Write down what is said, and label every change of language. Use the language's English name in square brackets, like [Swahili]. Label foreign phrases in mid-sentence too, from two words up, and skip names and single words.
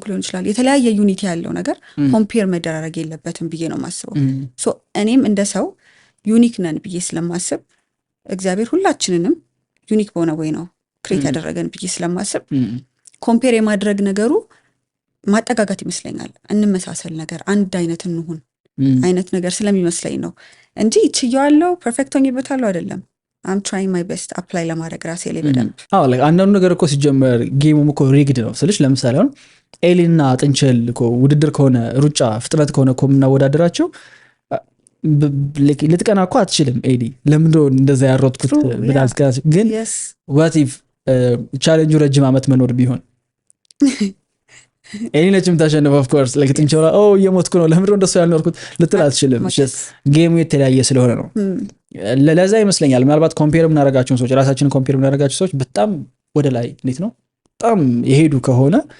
[Amharic] ሊሆን ይችላል። የተለያየ ዩኒቲ ያለው ነገር ኮምፔር መደራረግ የለበትም ብዬ ነው የማስበው። ሶ እኔም እንደ ሰው ዩኒክ ነን ብዬ ስለማስብ እግዚአብሔር ሁላችንንም ዩኒክ በሆነ ወይ ነው ክሬት ያደረገን ብዬ ስለማስብ ኮምፔር የማድረግ ነገሩ ማጠጋጋት ይመስለኛል። እንመሳሰል ነገር አንድ አይነት እንሁን አይነት ነገር ስለሚመስለኝ ነው እንጂ ይችያለሁ ፐርፌክት ሆኜበታለሁ አይደለም። [English] I'm trying my best apply [Amharic] ለማድረግ ራሴ ላይ በደንብ like አንዳንዱ ነገር እኮ ሲጀመር ጌሙም እኮ ሪግድ ነው ስልሽ፣ ለምሳሌ አሁን ኤሊና ጥንቸል እኮ ውድድር ከሆነ ሩጫ ፍጥነት ከሆነ እኮ የምናወዳደራቸው ልትቀና እኮ አትችልም። ኤሊ ለምንድነው እንደዛ ያሮጥኩት ብላስ ግን [English] what if [Amharic] ቻሌንጁ ረጅም ዓመት መኖር ቢሆን ኤሊ ነች የምታሸንፈው። [English] of course [Amharic] like ጥንቸሏ እየሞትኩ ነው ለምንድነው እንደሱ ያልኖርኩት ልትል አትችልም። ጌሙ የተለያየ ስለሆነ ነው። ለዛ ይመስለኛል ምናልባት ኮምፔር የምናደርጋቸውን ሰዎች ራሳችንን ኮምፔር የምናደርጋቸው ሰዎች በጣም ወደ ላይ እንዴት ነው በጣም የሄዱ ከሆነ